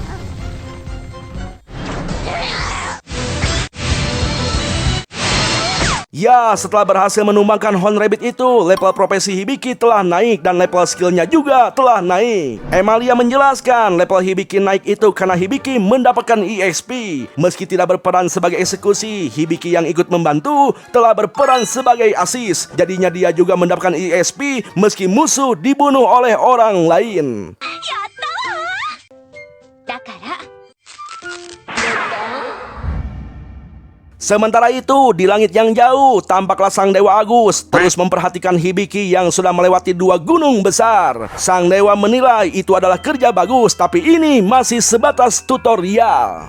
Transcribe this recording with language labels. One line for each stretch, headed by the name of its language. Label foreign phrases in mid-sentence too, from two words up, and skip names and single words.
Indonesian: Ya, setelah berhasil menumbangkan Horn Rabbit itu, level profesi Hibiki telah naik dan level skillnya juga telah naik. Emilia menjelaskan level Hibiki naik itu karena Hibiki mendapatkan EXP. Meski tidak berperan sebagai eksekusi, Hibiki yang ikut membantu telah berperan sebagai asis. Jadinya dia juga mendapatkan EXP meski musuh dibunuh oleh orang lain.
Japanese: やったわだから
Indonesian: Sementara itu, di langit yang jauh, tampaklah Sang Dewa Agus terus memperhatikan Hibiki yang sudah melewati 2 gunung besar. Sang Dewa menilai itu adalah kerja bagus, tapi ini masih sebatas tutorial.